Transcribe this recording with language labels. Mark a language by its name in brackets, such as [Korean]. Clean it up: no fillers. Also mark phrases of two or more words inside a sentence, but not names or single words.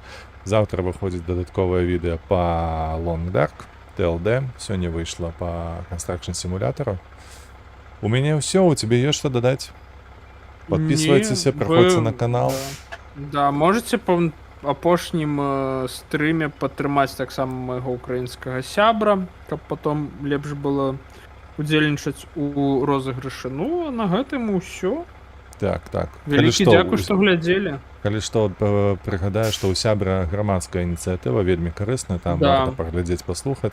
[Ukrainian] Завтра виходить додаткове відео по Long Dark TLD. Сьогодні вийшло по Construction Simulator. У мене все, у тебе є що додати? [Russian] Подписывайтесь, [Ukrainian] Ні, проходьте ви- на канал. [Belarusian] Да, можете по апошнім стрімі [Ukrainian] підтримати так само мого українського [Belarusian] сябра, каб потім лепш було удзельнічаць у розыгрышы. Ну, а на гэтым усё. Так. Вялікі дзякуй, што глядзелі. Калі што, прыгадаю, што ў сябра грамадская ініцыятыва вельмі карысная, там Да. варта паглядзець, паслухаць.